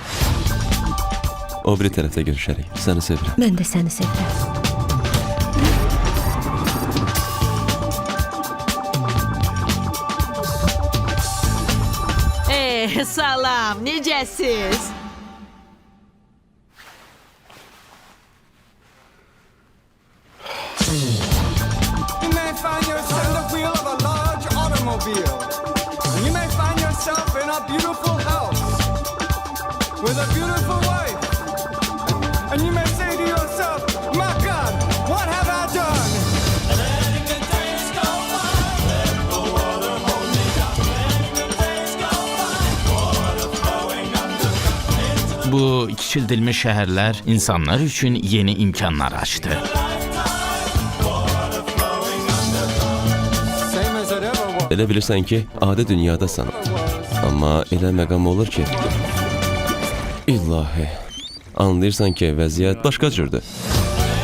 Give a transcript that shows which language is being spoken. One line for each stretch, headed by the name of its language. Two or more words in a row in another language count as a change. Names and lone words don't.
Azerbaijani: O biri tərəfdə görüşərik. Səni sevirəm. Mən də səni sevirəm. Salam, necəsiz?
English: You may find yourself in the wheel of a large automobile. And you may find yourself in a beautiful house with a beautiful wife. And you may say to yourself, my God, what have I done?
Azerbaijani: Bu kiçildilmiş şəhərlər insanlar üçün yeni imkanlar açdı.
English: Same as it ever was.
Azerbaijani: Elə bilirsən ki, adi dünyadasan. Amma elə məqam olur ki, İlahi, anlayırsan ki, vəziyyət başqa cürdür.